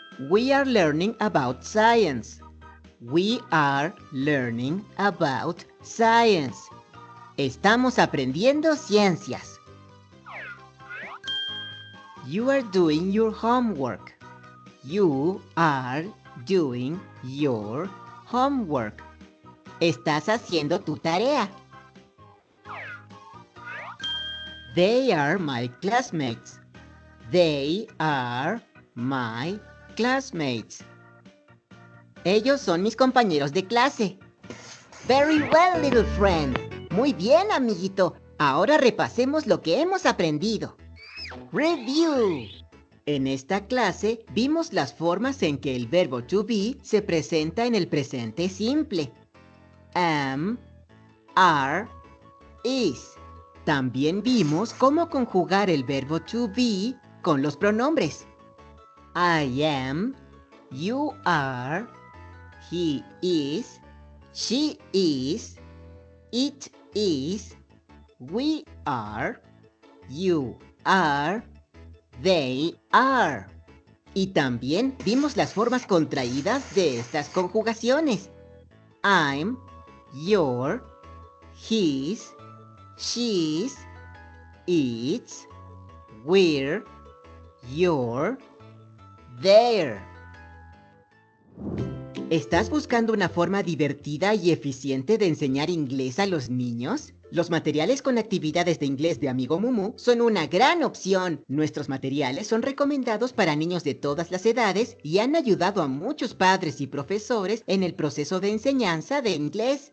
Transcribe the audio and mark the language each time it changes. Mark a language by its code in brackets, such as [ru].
[en] We are learning about science. We are learning about science. [es] Estamos aprendiendo ciencias. [en] You are doing your homework. You are doing your homework. [es] Estás haciendo tu tarea. [en] They are my classmates. They are my classmates. [es] Ellos son mis compañeros de clase. [en] Very well, little friend. [es] Muy bien, amiguito. Ahora repasemos lo que hemos aprendido. Review. En esta clase vimos las formas en que el verbo to be se presenta en el presente simple. [en] Am, are, is. [es] También vimos cómo conjugar el verbo to be con los pronombres. [en] I am, you are, he is, she is, it is, we are, you are, they are. [es] Y también vimos las formas contraídas de estas conjugaciones. [en] I'm, your, his, she's, it's, we're, your, their. [es] ¿Estás buscando una forma divertida y eficiente de enseñar inglés a los niños? Los materiales con actividades de inglés de Amigo Mumu son una gran opción. Nuestros materiales son recomendados para niños de todas las edades y han ayudado a muchos padres y profesores en el proceso de enseñanza de inglés.